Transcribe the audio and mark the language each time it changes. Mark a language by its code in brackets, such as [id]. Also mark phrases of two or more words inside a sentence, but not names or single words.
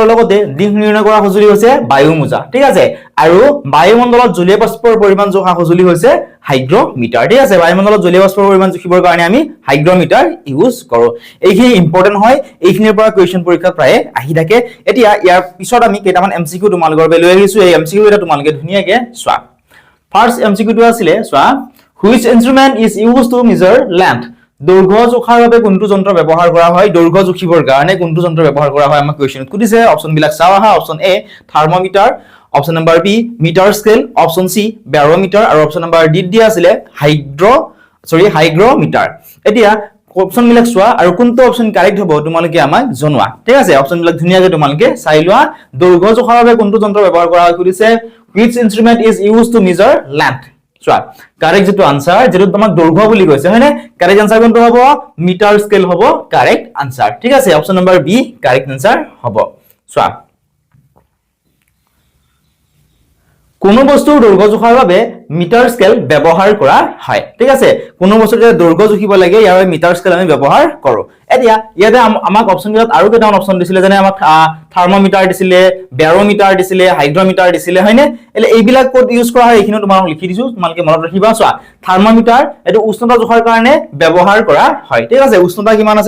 [as] লগতে দিক নিৰ্ণয় কৰা সঁজুলি হৈছে বায়ু মোজা ঠিক আছে আৰু বায়ুমণ্ডলত জলীয় বাষ্পৰ পৰিমাণ জোখা সঁজুলি হৈছে হাইগ্ৰমিটাৰ ঠিক আছে বায়ুমণ্ডলত জলীয় বাষ্পৰ পৰিমাণ জুখিবৰ কাৰণে আমি হাইগ্ৰমিটাৰ ইউজ কৰো এইখিনি ইম্পৰ্টেন্ট হয় এইখিনিৰ পৰা কোৱেশ্চন পৰীক্ষা প্ৰায় আহি থাকে এতিয়া ইয়াৰ পিছত আমি কেইটামান এমসিকিউ তোমালোকৰ বাবে লৈ আহিছো এই এমসিকিউ এটা তোমালোকে ধুনিয়াকে চোৱা ফাৰ্স্ট এমসিকিউটো আছিল চোৱা হুইচ ইনস্ট্ৰুমেন্ট ইজ ইউজড টু মেজার লেন্থ দৈৰ্ঘ্য জোখাৰ বাবে কোনটো যন্ত্ৰ ব্যৱহাৰ কৰা হয় দৈৰ্ঘ্য জুখিবৰ কাৰণে কোনটো যন্ত্ৰ ব্যৱহাৰ কৰা হয় আমাক কোৱেশ্চনত সুধিছে অপচন বিলাক চাও আহা [en] option A thermometer option number B meter scale option C barometer [as] আৰু [en] option number D [as] দিয়া আছিল হাইগ্ৰমিটাৰ এতিয়া অপচন বিলাক চোৱা আৰু কোনটো অপচন কাৰেক্ট হ'ব তোমালোকে আমাক জনোৱা ঠিক আছে অপচন বিলাক ধুনিয়াকৈ তোমালোকে চাই লোৱা দৈৰ্ঘ্য জোখাৰ বাবে কোনটো যন্ত্ৰ ব্যৱহাৰ কৰা হয় সুধিছে [en] which instrument is used to measure length [as] চোৱা কারেক্ট যেটো আনসার যেটো তোমাক দৈৰ্ঘ্য বুলি কৈছে হয়নে [en] correct answer [as] কোনটো হ'ব [en] meter scale [as] হ'ব [en] correct answer [as] ঠিক আছে [en] option number B correct answer [as] হ'ব চোৱা কোনো বস্তুৰ দৈৰ্ঘ্য জোখাৰ বাবে [en] meter scale [as] ব্যৱহাৰ কৰা হয় ঠিক আছে কোনো বস্তুৰ দৈৰ্ঘ্য জুখিব লাগে ইয়াৰ [en] meter scale [as] আমি ব্যৱহাৰ কৰো এতিয়া ইয়াতে আমাক অপচন বিলাত আৰু কেইটামান অপচন দিছিলে যেনে আমাক থাৰ্মোমিটাৰ দিছিলে বেৰোমিটাৰ দিছিলে হাইগ্ৰমিটাৰ দিছিলে হয়নে এলে এইবিলাক কোড ইউজ কৰা হয় এইখিনি তোমাক লিখি দিছো তোমালকে মনত ৰাখিবা চোৱা থাৰ্মোমিটাৰ এটো উষ্ণতা জোখাৰ কাৰণে ব্যৱহাৰ কৰা হয় ঠিক আছে উষ্ণতা কিমান আছে